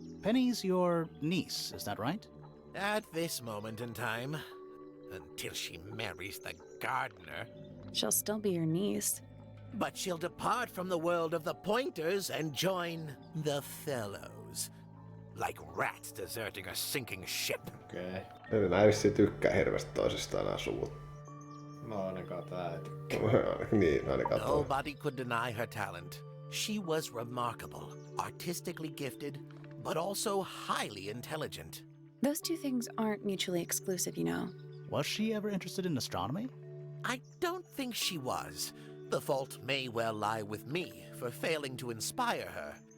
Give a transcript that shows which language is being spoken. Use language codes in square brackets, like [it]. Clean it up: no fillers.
[en] Penny's your niece, is that right? At this moment in time, until she marries the gardener. She'll still be your niece. But she'll depart from the world of the Pointers and join the Fellows. Like rats deserting a sinking ship. [fi] Okei. Eli nää vissiin tykkää hirveästi toisistaan nää suvut. No ainakaan tää ei tykkää. Niin, ainakaan toi. [en] Nobody could deny her talent. She was remarkable, artistically gifted, but also highly intelligent. Those two things aren't mutually exclusive, you know. Was she ever interested in astronomy? I don't think she was. The fault may well lie with me for failing to inspire her.